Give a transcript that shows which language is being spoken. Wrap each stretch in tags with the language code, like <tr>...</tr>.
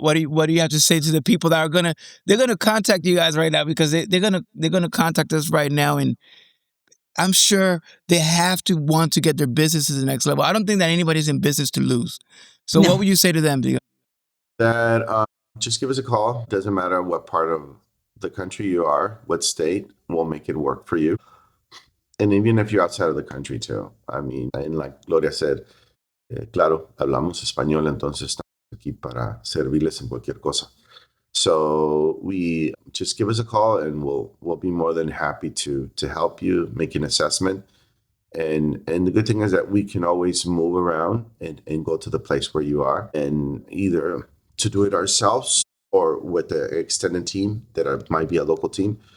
<en>What do you have to say to the people that are they're gonna contact you guys right now because they're gonna contact us right now, and I'm sure they have to want to get their business to the next level. I don't think that anybody's in business to lose. So what No, would you say to them, Dio? That just give us a call. Doesn't matter what part of the country you are, what state, we'll make it work for you. And even if you're outside of the country too. I mean, and like Gloria said,</en> <es>claro, hablamos español, entonces estamos aquí para servirles en cualquier cosa.</es> <en>So we just give us a call, and we'll be more than happy to help you make an assessment. And the good thing is that we can always move around and go to the place where you are, and either to do it ourselves or with the extended team might be a local team.</en>